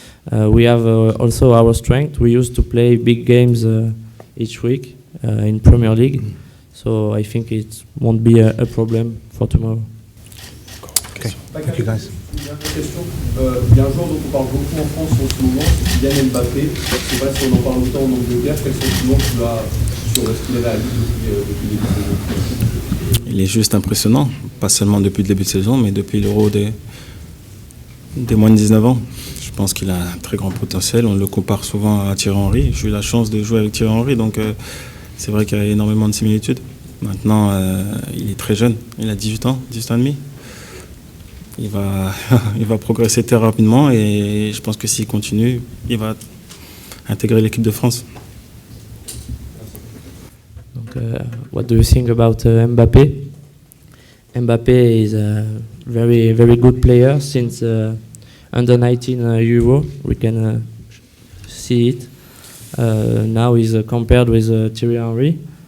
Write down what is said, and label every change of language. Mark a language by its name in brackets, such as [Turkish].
[English] We have also our strength. We used to play big games each week in Premier League, so I think it won't be a problem for tomorrow. Okay, thank you guys. [French] Dernière question. Il y a un joueur dont on parle beaucoup en France en ce moment, c'est Kylian Mbappé. Je ne sais pas si on en parle autant en Angleterre. Quel sentiment tu as sur ce qu'il réalise depuis le début de saison? Il est juste impressionnant, pas seulement depuis le début de saison, mais depuis l'Euro des moins de 19 ans. Je pense qu'il a un très grand potentiel. On le compare souvent à Thierry Henry. J'ai eu la chance de jouer avec Thierry Henry, donc c'est vrai qu'il y a énormément de similitudes. Maintenant, il est très jeune, il a 18 ans et demi. Il va progresser très rapidement et je pense que s'il continue, il va intégrer l'équipe de France. [English] Donc, what do you think about Mbappé? Mbappé is a very, very good player since under 19 Euro. We can see it. Now he's compared with Thierry Henry.